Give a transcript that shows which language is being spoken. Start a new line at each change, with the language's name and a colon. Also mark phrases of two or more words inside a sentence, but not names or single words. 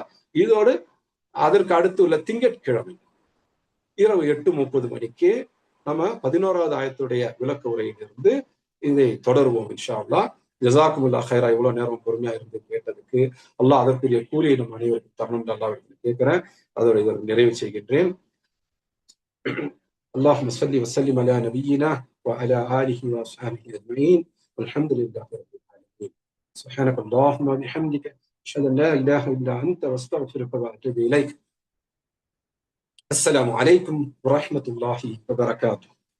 Tamil: இதோடு அதற்கு அடுத்து உள்ள திங்கட்கிழமை இரவு 8:30 மணிக்கு நம்ம 11வது ஆயத்துடைய விளக்க உரையிலிருந்து இதை தொடருவோம்
Arabic: إن شاء الله. جزاكم الله خيرا.
Tamil: இவ்வளவு நேரம் பொறுமையா இருந்து கேட்டதுக்கு அல்லாஹ் அதற்குரிய கூலியை நம் அனைவருக்கும் தரணும் அல்லாஹ் கேட்கிறேன். அதோட இதை நிறைவு செய்கின்றேன்.
Arabic: اللهم صل وسلم على نبينا وعلى آله وأصحابه أجمعين والحمد لله رب العالمين. سبحانك اللهم وبحمدك أشهد أن لا إله إلا أنت وأستغفرك وأتوب إليك. السلام عليكم ورحمة الله وبركاته.